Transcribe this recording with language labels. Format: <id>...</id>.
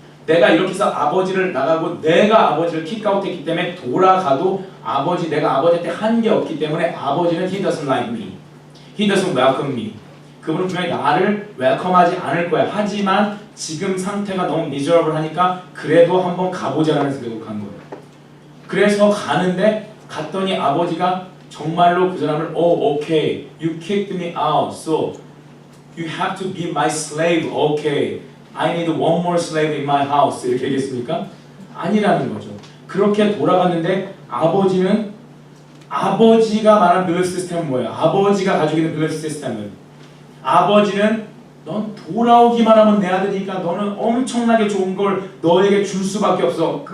<ko>내가 이렇게 해서 아버지를 나가고 내가 아버지를 킥아웃했기 때문에 돌아가도 내가 아버지한테 한 게 없기 때문에 아버지는</ko> <en>he doesn't like me, he doesn't welcome me.</en> <ko>그분은 분명히 나를 웰컴하지 않을 거야. 하지만 지금 상태가 너무 미저러블 하니까 그래도 한번 가보자라는 생각으로 간 거예요. 그래서 가는데 갔더니 아버지가 정말로 그 사람을</ko> <en>okay, you kicked me out, so you have to be my slave, okay. I need one more slave in my house.</en> <ko>이렇게 얘기했습니까? 아니라는 거죠. 그렇게 돌아갔는데 아버지가 말한 빌리프 시스템은 뭐예요? 아버지가 가지고 있는 빌리프 시스템은 아버지는 넌 돌아오기만 하면 내 아들이니까 너는 엄청나게 좋은 걸 너에게 줄 수밖에 없어.</ko>